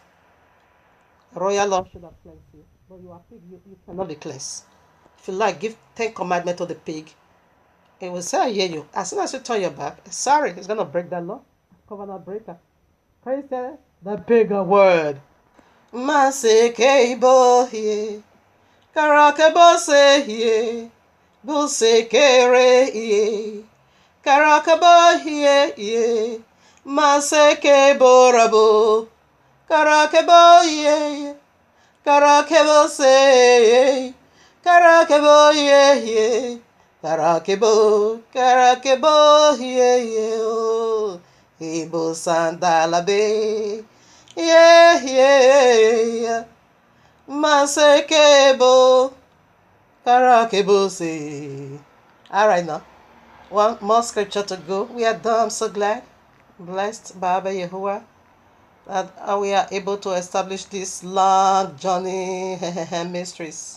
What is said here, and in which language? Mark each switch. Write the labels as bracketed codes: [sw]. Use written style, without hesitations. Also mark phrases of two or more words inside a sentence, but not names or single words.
[en] Royal law should have cleansed you, but you are pig, you cannot be cleansed. If you like, give 10 commandments to the pig. It will say, I hear you. As soon as you turn your back, sorry, it's going to break that law. Covenant breaker. Praise the bigger word. Masekebo here, Karakebo se here, Busekere here, Karakabo, yeah, yeah. Maseke borabo. Karakabo, yeah, yeah. Karakabo, say, Karakabo, yeah, yeah. Karakabo, Karakabo, yeah, yeah. Oh, Ibo Sandalabe. Yeah, yeah, yeah. Masekebo, Karakebo, say. All right now. One more scripture to go. We are done. I'm so glad. Blessed by Yahuwah that we are able to establish this long journey mysteries.